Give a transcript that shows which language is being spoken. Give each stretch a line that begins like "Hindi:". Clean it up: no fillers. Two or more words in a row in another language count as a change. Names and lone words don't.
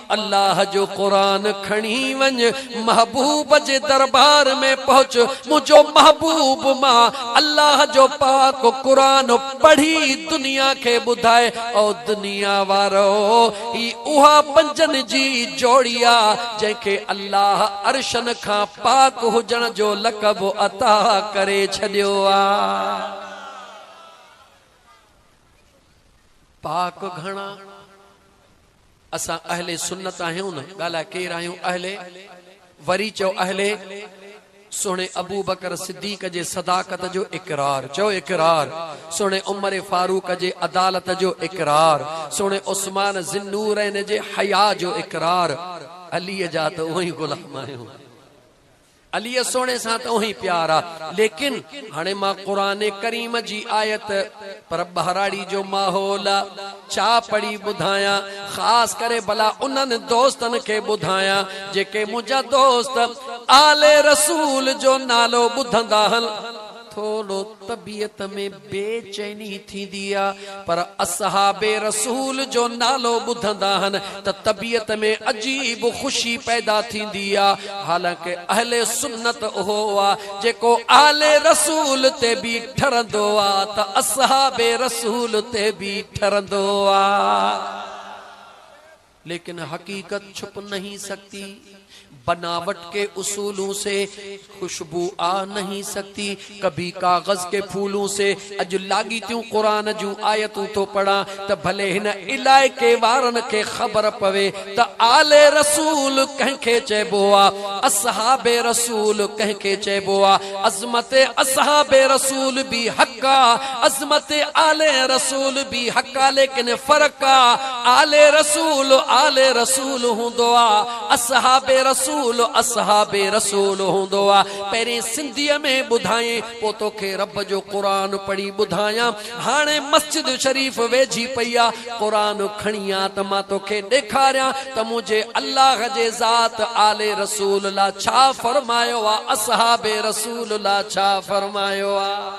Sindhi: अल्लाह जो कुरान खणी वञ महबूब जे दरबार में पहुंच मुझो महबूब मां अल्लाह जो पाक कुरान पढ़ी दुनिया के ॿुधाए ओ दुनिया वारो ई उहा पंजन जी जोड़िया जंहिंखे अल्लाह अर्शन खां पाक हुजण जो लक़ब अता करे छॾियो आ। पाक घणा असां अहले सुन्नत आहियूं न ॻाल्हाए केर आहियूं अहले वरी चओ अहले सोने अबू बकर सिद्दीक जे सदाकत जो इकरार चो इकरार। सोने उमर फारूक जे अदालत जो इकरार। सोने उस्मान ज़िन्नूरैन जे हया जो इकरार। अली जा तो वही गुलाम आहियूं अली सोने सां तो वही प्यार आ। लेकिन हाणे मां कुरान करीम जी आयत पर बहराड़ी जो माहौल छा पढ़ी ॿुधायां ख़ास करे भला उन्हनि दोस्तनि खे ॿुधायां जेके मुंहिंजा दोस्त आले रसूल जो नालो ॿुधंदा हन थोड़ो तबीयत में बेचैनी थी दिया, पर असहाबे रसूल जो नालो बुधंदा हन त तबीयत में अजीब खुशी पैदा थी दिया। हालांकि अहले सुन्नत हुआ जेको आले रसूल ते भी ठरंदो आ त असहाबे रसूल ते भी ठरंदो आ।
Urdu: لیکن حقیقت چھپ نہیں سکتی، بناوٹ کے اصولوں سے خوشبو آ نہیں سکتی. کبھی کاغذ کے پھولوں سے
Sindhi: अज लागी त्यूं कुरान जूं आयतूं तो पढ़ा त भले हिन इलाइके वारन के खबर पवे त आले रसूल कंहिंखे चइबो आ, असहाबे रसूल कंहिंखे चइबो आ। अज़मत असहाबे रसूल भी हक़ आ, अज़मत आले रसूल भी हक़ आ, लेकिन फर्क आ आले रसूल हूंदो आ, असहाबे रसूल असहाबे रसूल हूंदो आ। पहिरीं सिंधीअ में ॿुधाए पोइ तोखे रब जो क़ुरान पढ़ी ॿुधायां। हाणे मस्जिद शरीफ वेझी पई आ, क़ुरान खणी आ त मां तोखे ॾेखारियां त मुंहिंजे अल्लाह जे ज़ात आले रसूल ला छा फरमायो आ, असहाबे रसूल ला छा फरमायो आ।